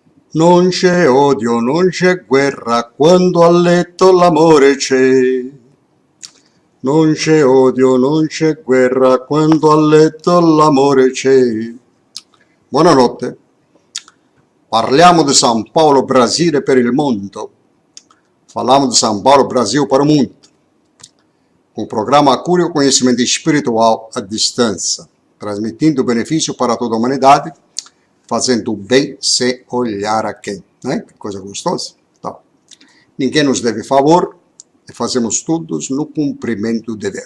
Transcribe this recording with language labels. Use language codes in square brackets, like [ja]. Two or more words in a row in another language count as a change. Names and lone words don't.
[it] Non c'è odio, non c'è guerra quando a letto l'amore c'è. Non c'è odio, non c'è guerra quando a letto l'amore c'è. Buonanotte. Parliamo di São Paulo, Brasile per il mondo. [pt] Falamos de São Paulo, Brasil para o mundo. Um programa Cura o Conhecimento Espiritual à distância, transmitindo benefício para toda a humanidade, fazendo o bem sem olhar a quem. Né? Que coisa gostosa. Então, ninguém nos deve favor e fazemos todos no cumprimento do dever.